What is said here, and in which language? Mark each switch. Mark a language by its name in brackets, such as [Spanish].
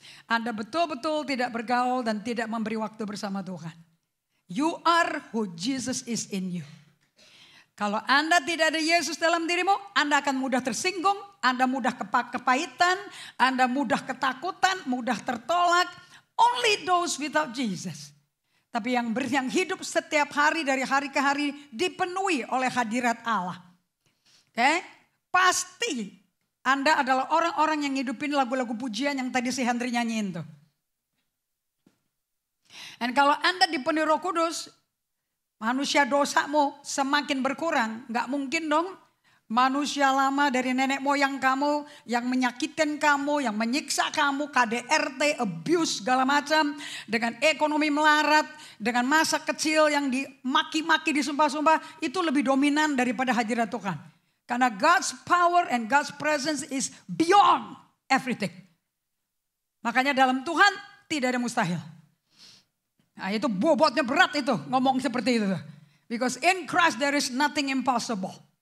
[Indonesian] Anda betul-betul tidak bergaul dan tidak memberi waktu bersama Tuhan. [English] You are who Jesus is in you. [Indonesian] Kalau Anda tidak ada Yesus dalam dirimu, Anda akan mudah tersinggung, Anda mudah kepahitan, Anda mudah ketakutan, mudah tertolak. [English] Only those without Jesus. [Indonesian] Tapi yang hidup setiap hari dari hari ke hari dipenuhi oleh hadirat Allah. Oke? Pasti Anda adalah orang-orang yang hidupin lagu-lagu pujian yang tadi si Henry nyanyiin tuh. Dan kalau Anda dipenuhi Roh Kudus, manusia dosamu semakin berkurang. Gak mungkin dong manusia lama dari nenek moyang kamu yang menyakitkan kamu, yang menyiksa kamu, KDRT, abuse segala macam. Dengan ekonomi melarat, dengan masa kecil yang dimaki-maki, disumpah-sumpah. Itu lebih dominan daripada hadirat Tuhan. Karena [English] God's power and God's presence is beyond everything. [Indonesian] Makanya dalam Tuhan tidak ada mustahil. Nah, itu bobotnya berat itu ngomong seperti itu. [English] Because in Christ there is nothing impossible.